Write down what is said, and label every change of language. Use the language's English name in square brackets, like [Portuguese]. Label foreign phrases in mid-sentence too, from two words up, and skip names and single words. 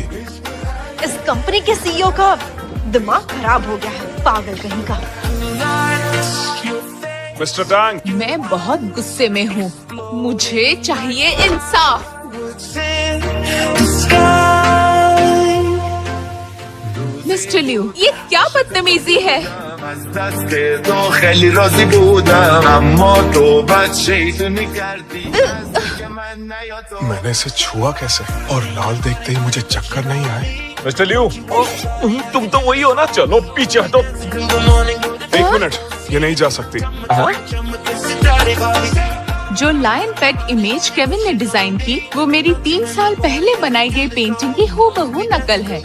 [Hindi] इस कंपनी के सीईओ का दिमाग खराब हो गया है, पागल कहीं का। मिस्टर टैंक, मैं बहुत गुस्से में हूँ। मुझे चाहिए इंसाफ। मिस्टर लियू, ये क्या बदतमीजी है? [Persian] از دست تو خیلی راضی بودم اما تو بد شیطونی کردی [Hindi] मैंने इसे छुआ कैसे? और लाल देखते ही मुझे चक्कर नहीं आए। मिस्टर लियू, तुम तो वही हो ना? चलो पीछे हटो। एक मिनट, ये नहीं जा सकती। जो [English] lion pet image [Hindi] केविन ने डिजाइन की, वो मेरी 3 साल पहले बनाई गई पेंटिंग की हूबहू नकल है।